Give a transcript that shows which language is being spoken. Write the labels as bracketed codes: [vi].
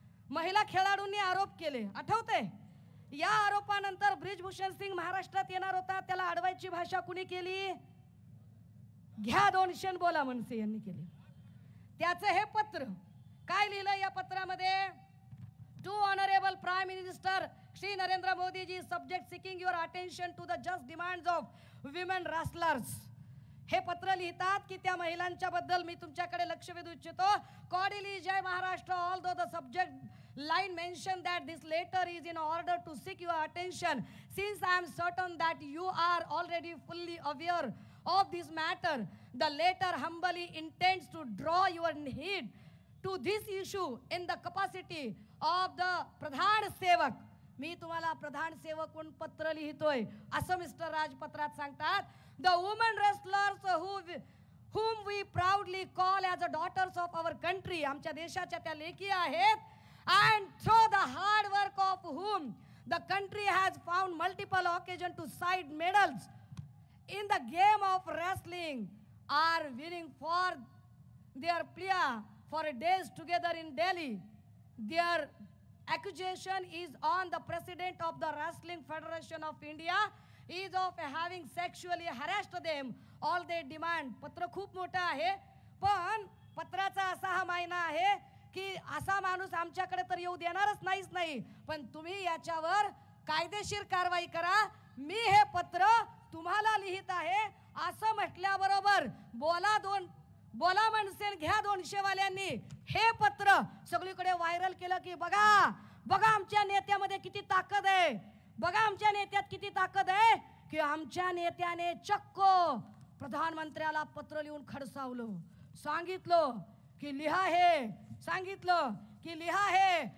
[mr] महिला खेळाडूंनी आरोप केले, आठवतंय? या आरोपानंतर ब्रिजभूषण सिंग महाराष्ट्रात येणार होता. त्याला अडवायची भाषा कुणी केली? घ्या 200 बोला मनसे यांनी केली. त्याचं हे पत्र काय लिहिलं या पत्रामध्ये? [en] To honourable prime minister Shri Narendra Modi ji, subject seeking your attention to the just demands of women wrestlers. [mr] हे पत्र लिहितात की त्या महिलांच्या बद्दल मी तुमच्याकडे लक्ष वेधू इच्छितो. [en] Cordially जय Maharashtra, although the subject line mention that this letter is in order to seek your attention, since I am certain that you are already fully aware of this matter. The letter humbly intends to draw your heed to this issue in the capacity of the Pradhan Sevak. [mr] मी तुम्हाला प्रधान सेवक म्हणून पत्र लिहितोय असं mister राज पत्रात सांगतात. [en] The women wrestlers whom we proudly call as the daughters of our country, [mr] आमच्या देशाच्या त्या लेकी आहेत, [en] and through the hard work of whom the country has found multiple occasions to cite medals in the game of wrestling, are winning for their plea for days together in Delhi. Their accusation is on the president of the Wrestling Federation of India is of having sexually harassed them. All they demand. [mr] पत्र खूप मोठं आहे, पण पत्राचा असा हा मायना आहे की असा माणूस आमच्याकडे तर येऊ देणारच नाही, पण तुम्ही याच्यावर कायदेशीर कारवाई करा. मी हे पत्र तुम्हाला लिहित आहे असं म्हटल्याबरोबर बोला मनसेन घ्या 200 वाल्यांनी हे पत्र सगळीकडे व्हायरल केलं की बघा आमच्या नेत्यामध्ये किती ताकद आहे, बघा आमच्या नेत्यात किती ताकद आहे की आमच्या नेत्याने चक्क प्रधानमंत्र्याला पत्र लिहून खडसावलं, सांगितलं की लिहा हे, सांगितलं की लिहा हे.